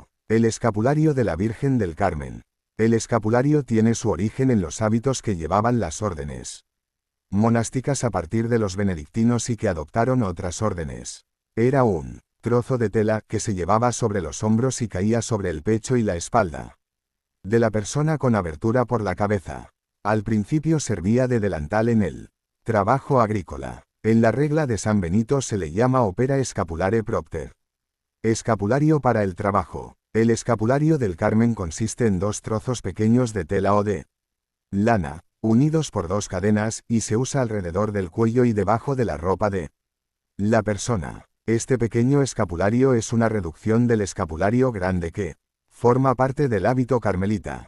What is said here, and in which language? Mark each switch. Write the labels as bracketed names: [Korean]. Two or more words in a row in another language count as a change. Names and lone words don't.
[Spanish] El escapulario de la Virgen del Carmen. El escapulario tiene su origen en los hábitos que llevaban las órdenes monásticas a partir de los benedictinos y que adoptaron otras órdenes. Era un trozo de tela que se llevaba sobre los hombros y caía sobre el pecho y la espalda de la persona con abertura por la cabeza. Al principio servía de delantal en el trabajo agrícola. En la regla de San Benito se le llama [Latin] opera scapulare propter. [Spanish] Escapulario para el trabajo. El escapulario del Carmen consiste en 2 trozos pequeños de tela o de lana, unidos por 2 cadenas, y se usa alrededor del cuello y debajo de la ropa de la persona. Este pequeño escapulario es una reducción del escapulario grande que forma parte del hábito carmelita.